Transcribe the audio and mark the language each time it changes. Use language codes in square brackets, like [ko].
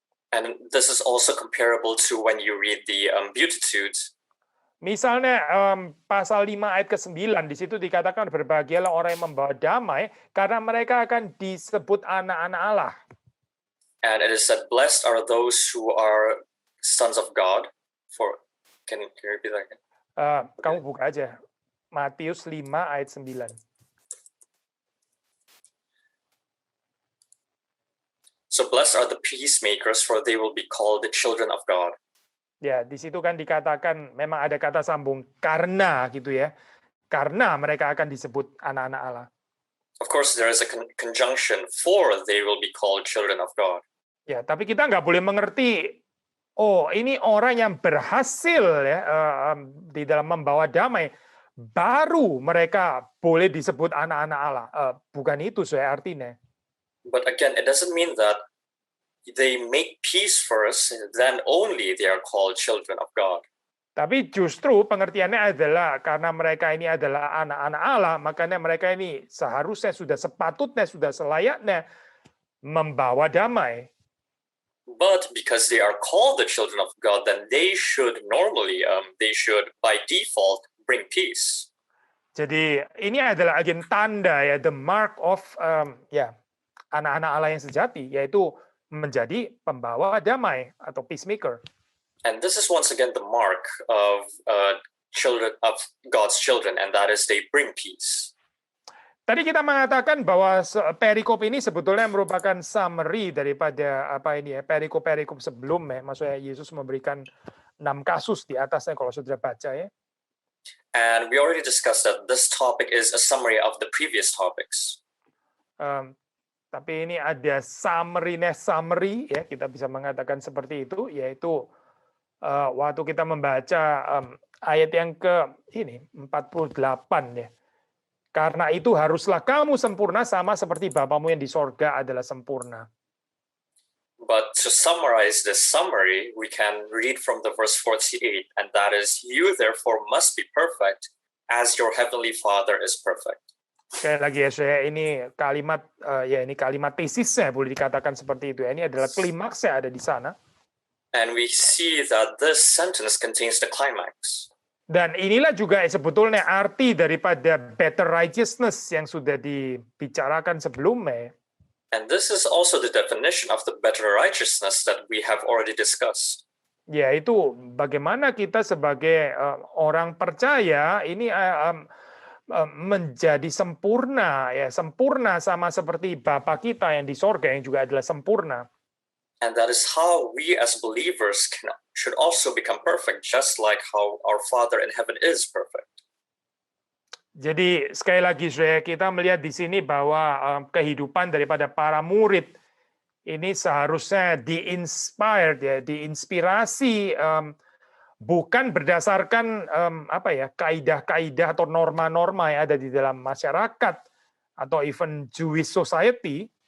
[en] And this is also comparable to when you read the Beatitudes. [id] Misalnya pasal 5 ayat ke-9 di situ dikatakan berbahagialah orang yang membawa damai karena mereka akan disebut anak-anak Allah. [en] And it is said, blessed are those who are sons of God. Can you repeat that again? [id] Kamu buka aja Matius 5 ayat 9. [en] So blessed are the peacemakers, for they will be called the children of God. [id] Ya, di situ kan dikatakan memang ada kata sambung karena gitu ya. Karena mereka akan disebut anak-anak Allah. [en] Of course, there is a conjunction, for they will be called children of God. [id] Ya, tapi kita nggak boleh mengerti, oh ini orang yang berhasil ya di dalam membawa damai, baru mereka boleh disebut anak-anak Allah. Bukan itu saya artinya. [en] But again, it doesn't mean that they make peace first, then only they are called children of God. [id] Tapi justru pengertiannya adalah karena mereka ini adalah anak-anak Allah, makanya mereka ini seharusnya sudah sepatutnya, sudah selayaknya membawa damai. [en] But because they are called the children of God, then they should normally, they should by default bring peace. [id] Jadi ini adalah agen tanda ya, [en] the mark of [id] ya anak-anak Allah yang sejati, yaitu menjadi pembawa damai atau peacemaker. [en] And this is once again the mark of children of God's children, and that is they bring peace. [id] Tadi kita mengatakan bahwa perikop ini sebetulnya merupakan summary daripada perikop-perikop sebelumnya. Maksudnya Yesus memberikan 6 kasus di atasnya kalau saudara baca ya. [en] And we already discussed that this topic is a summary of the previous topics. [id] Tapi ini ada summary ya, kita bisa mengatakan seperti itu, yaitu waktu kita membaca ayat yang ke 48 ya. Karena itu haruslah kamu sempurna sama seperti Bapamu yang di sorga adalah sempurna. [en] But to summarize this summary, we can read from the verse 48, and that is, you therefore must be perfect as your heavenly Father is perfect. [id] Sekali lagi ya, saya ini kalimat ini kalimat tesisnya boleh dikatakan seperti itu. Ini adalah klimaksnya ada di sana. [en] And we see that this sentence contains the climax. [id] Dan inilah juga sebetulnya arti daripada [en] better righteousness [id] yang sudah dibicarakan sebelumnya. [en] And this is also the definition of the better righteousness that we have already discussed. [id] Yaitu bagaimana kita sebagai orang percaya ini menjadi sempurna ya, sempurna sama seperti Bapa kita yang di sorga yang juga adalah sempurna. [en] And that is how we as believers should also become perfect, just like how our Father in heaven is perfect. [id] Jadi sekali lagi kita melihat di sini bahwa kehidupan daripada para murid ini seharusnya di-inspired ya, diinspirasi bukan berdasarkan kaidah-kaidah atau norma-norma yang ada di dalam masyarakat atau [en] even Jewish society.